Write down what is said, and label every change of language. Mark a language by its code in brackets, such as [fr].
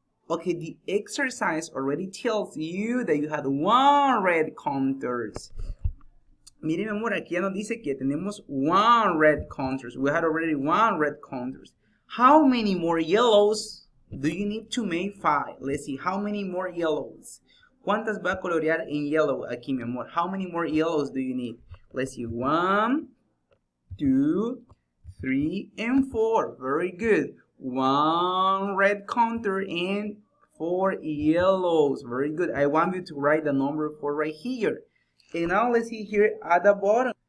[en] Okay, the exercise already tells you that you had 1 red counters. [es] Miren, mi amor, aquí ya nos dice que tenemos [en] 1 red counters. We had already 1 red counters. How many more yellows do you need to make 5? Let's see, how many more yellows? [es] ¿Cuántas va a colorear en yellow aquí, mi amor? [en] How many more yellows do you need? Let's see, 1, 2, 3, and 4. Very good. 1 red counter and 4 yellows. Very good. I want you to write the number 4 right here. And now let's see here at the bottom.